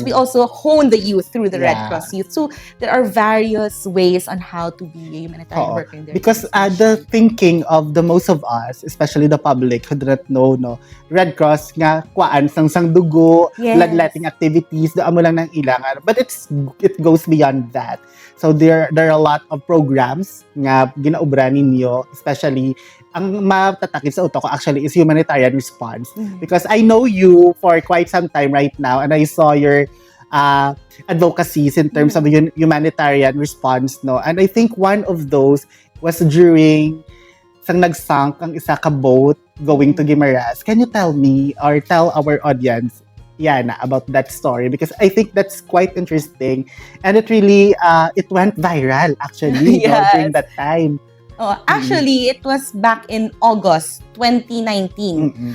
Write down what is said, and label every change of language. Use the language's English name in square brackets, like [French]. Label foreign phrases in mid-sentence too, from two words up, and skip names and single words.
[English] We also hone the youth through the Red Cross Youth. So there are various ways on how to be a humanitarian worker in their because the thinking of the most of us, especially the public who do not know, no, Red Cross [Hiligaynon] nga kuan sang dugo, [English] bloodletting activities, [Hiligaynon] da amo lang nang ilangan. [English] But it goes beyond that. So there are a lot of programs [Hiligaynon] nga ginaubra ninyo, especially ang matatakit sa utak ko [English] actually is humanitarian response. Because I know you for quite some time right now, and I saw your advocacies in terms of humanitarian response, no? And I think one of those was during [Hiligaynon] sang nagsank ang isa ka [English] boat going to Guimaras. Can you tell me or tell our audience, Iana, about that story? Because I think that's quite interesting, and it really it went viral actually during that time. Actually, it was back in August 2019.